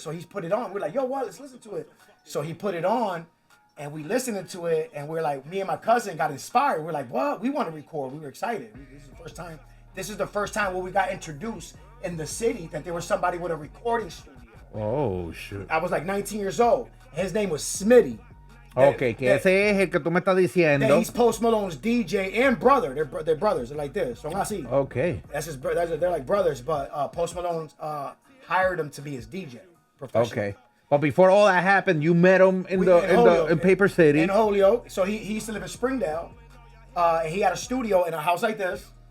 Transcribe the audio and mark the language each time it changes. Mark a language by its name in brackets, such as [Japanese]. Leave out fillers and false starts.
[English] So he's put it on. We're like, yo, what? Let's listen to it. So he put it on, and we listened to it, and we're like, me and my cousin got inspired. We're like, what? We want to record. We were excited. This is the first time this is the first time where we got introduced in the city that there was somebody with a recording studio. Oh, shit. I was like 19 years old. His name was Smitty. [Spanish] Okay, que ese es el que tú me estás diciendo. [English] He's Post Malone's DJ and brother. They're brothers. They're like this. So [Spanish] así. [English] Okay. That's his brother. They're like brothers, but Post Malone hired him to be his DJ professionally. Okay. But before all that happened, you met him in Paper City. In Holyoke. So he used to live in Springdale. And he had a studio in a house like this.